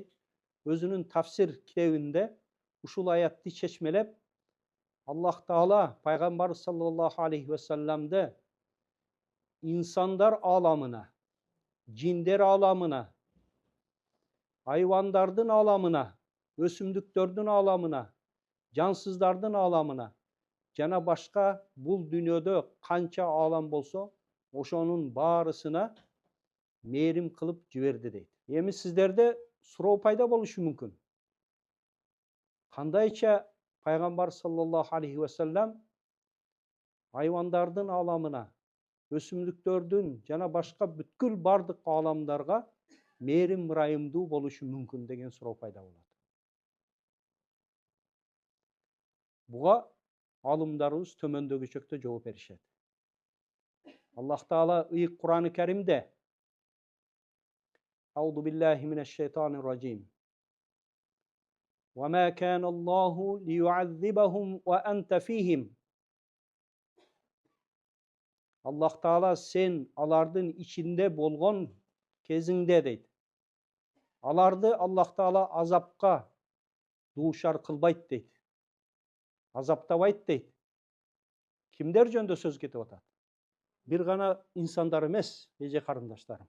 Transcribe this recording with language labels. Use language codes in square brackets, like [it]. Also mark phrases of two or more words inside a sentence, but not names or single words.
[ky] өзүнүн тафсир китебинде ушул аятты чечмелеп, Аллах Таала пайгамбар [ar] صلى الله عليه وسلم [ky] инсандар аламына, жиндер аламына, айвандардын аламына, өсүмдүктөрдүн аламына, жансыздардын аламына жана башка бул дүйнөдө канча алам болсо, ошонун баарысына мээрим кылып жиберди дейт. Эми сиздерде суроо пайда болушу мүмкүн. Кандайча пайгамбар [ar] صلى الله عليه وسلم [ky] айвандардын аламына, өсүмдүктөрдүн жана башка бүткүл бардык аламдарга мээрим, райымдуу болушу мүмкүн деген суроо пайда болот. Буга Алымдарыбыз төмөндөгүчөктө жооп беришет. Аллах Таала ыйык Кур'ан-ы Каримде [ar] أعوذ بالله من الشيطان الرجيم. وما كان الله ليعذبهم وأنت فيهم. [ky] Аллах Таала сен алардын ичинде болгон кезиңде дейт. Аларды Аллах Таала азапка дуушар кылбайт дейт. Азаптабайт дейт. Кимдер жөнүндө сөз кетип атат? Бир гана инсандар эмес, эже карындаштарым.